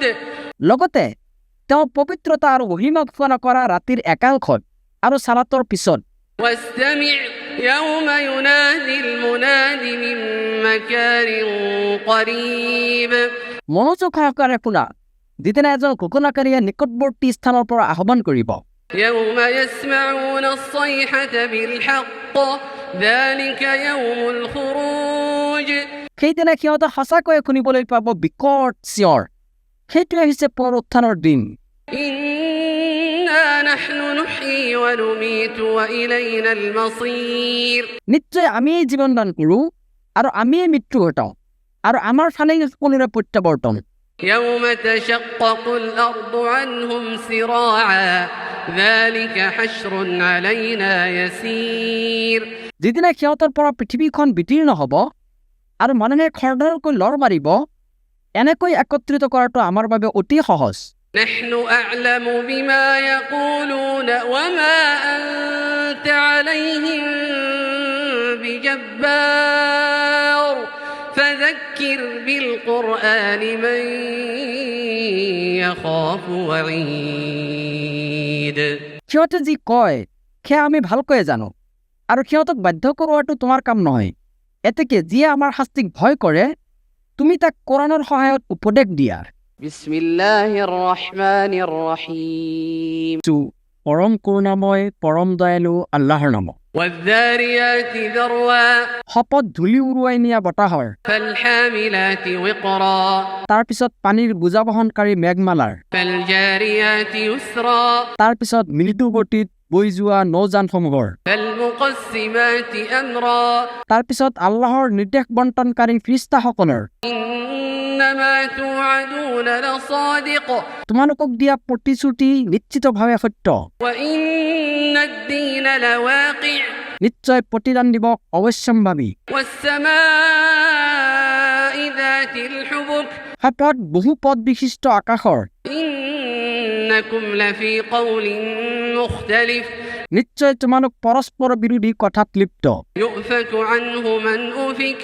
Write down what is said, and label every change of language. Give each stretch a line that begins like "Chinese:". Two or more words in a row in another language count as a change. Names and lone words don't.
Assamese: লগতে তেওঁ পবিত্ৰতা আৰু মহিমা ঘোষণা কৰা ৰাতিৰ একাংশত আৰু সালাতৰ পিছত।
Arabic: واستمع يوم ينادي المناد من مكان قريب
Assamese: মনোযোগ সহকাৰে শুনা, যিদিনা এজন ঘোষণাকাৰীয়ে নিকটৱৰ্তী স্থানৰ পৰা আহ্বান কৰিব।
Arabic: يوم يسمعون الصيحة بالحق ذلك يوم الخروج
Assamese: সেইদিনা সিহঁতে সঁচাকৈয়ে শুনিবলৈ পাব বিকট চিঞৰ, সেইটোৱে হৈছে পুনৰুত্থানৰ দিন।
Arabic: إنا نحن نحيي ونميت وإلينا المصير
Assamese: নিশ্চয় আমিয়েই জীৱন দান কৰোঁ আৰু আমিয়েই মৃত্যু ঘটাওঁ, আৰু আমাৰ ফালেই সকলোৰে প্ৰত্যাৱৰ্তন।
Arabic: يوم تشقق الأرض عنهم سراعا ذلك حشر علينا يسير
Assamese: যিদিনা সিহঁতৰ পৰা পৃথিৱীখন বিতীৰ্ণ হ'ব আৰু মানুহে খৰধৰকৈ লৰ মাৰিব, এনেকৈ একত্ৰিত কৰাটো আমাৰ বাবে অতি সহজ।
Arabic: نحن أعلم بما يقولون وما أنت عليهم بجبار فذكر بالقرآن من يخاف وعيد
Assamese: সিহঁতে যি কয় সেয়া আমি ভালকৈয়ে জানো আৰু সিহঁতক বাধ্য কৰোৱাটো তোমাৰ কাম নহয় এতেকে যিয়ে আমাৰ শাস্তিক ভয় কৰে তুমি তাক কোৰাণৰ সহায়ত উপদেশ দিয়া
Arabic: بسم الله الرحمن الرحيم
Assamese: পৰম করুণাময় পৰম দয়ালু আল্লাহৰ নাম
Arabic: والذاريات ذروا
Assamese: শপত ধুলি উৰুৱাই নিয়া বতাহৰ
Arabic: فالحاملات وقرا
Assamese: তাৰ পিছত পানীৰ বোজা বহনকাৰী মেঘমালাৰ
Arabic: فالجاريات يسرا
Assamese: তাৰ পিছত মৃদু গতিত বৈ যোৱা নৌযানসমূহৰ
Arabic: فالمقسمات أمرا
Assamese: তাৰ পিছত আল্লাহৰ নিৰ্দেশ বণ্টনকাৰী ফিৰিষ্টাসকলৰ
Arabic: إنما توعدون لصادق
Assamese: তোমালোকক দিয়া প্ৰতিশ্ৰুতি নিশ্চিতভাৱে সত্য
Arabic: وإن الدين لواقع
Assamese: নিশ্চয় প্ৰতিদান দিবস অৱশ্যম্ভাৱী
Arabic: والسماء ذات الحبك
Assamese: শপত বহু পদ বিশিষ্ট আকাশৰ
Arabic: إنكم لفي قول مختلف
Assamese: নিশ্চয় তোমালোক পৰস্পৰ বিৰোধী কথাত লিপ্ত
Arabic: يؤفك عنه من أفك